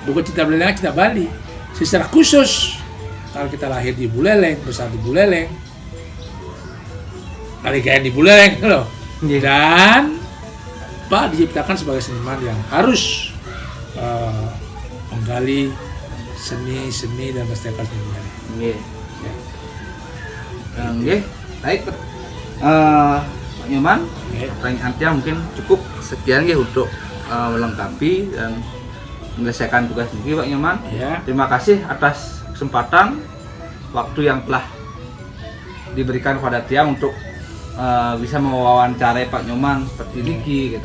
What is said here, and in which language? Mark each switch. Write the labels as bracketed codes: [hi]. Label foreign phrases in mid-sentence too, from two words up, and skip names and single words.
[id] Bukan cinta Buleleng, cinta Bali. Secara khusus, kalau kita lahir di Buleleng, besar di Buleleng, nalikain di Buleleng loh. Dan Pak diciptakan sebagai seniman yang harus menggali seni dan melestarikan seni budaya. Nggih. Ya. Nggih, baik. Pak Nyoman, Nggih. pertanyaan Tia mungkin cukup sekian nggih untuk melengkapi dan menyelesaikan tugas niki Pak Nyoman. Ya. Terima kasih atas kesempatan waktu yang telah diberikan kepada Tia untuk bisa mewawancarai Pak Nyoman seperti niki gitu.